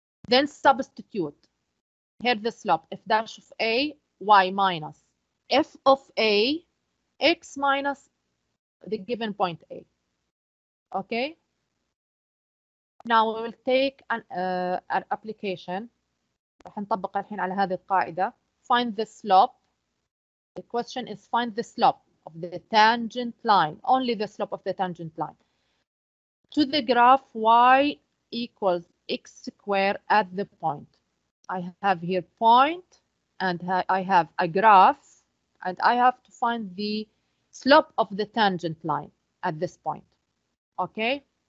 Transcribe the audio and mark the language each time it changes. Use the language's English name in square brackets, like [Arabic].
[English] Then substitute. Here the slope, f dash of a, y minus f of a, x minus the given point a. Okay? Now we will take an application. [Arabic] راح نطبق الحين على هذه القاعدة. [English] Find the slope. The question is find the slope of the tangent line, only the slope of the tangent line, to the graph y equals x squared at the point. I have here point, and I have a graph, and I have to find the slope of the tangent line at this point. Okay?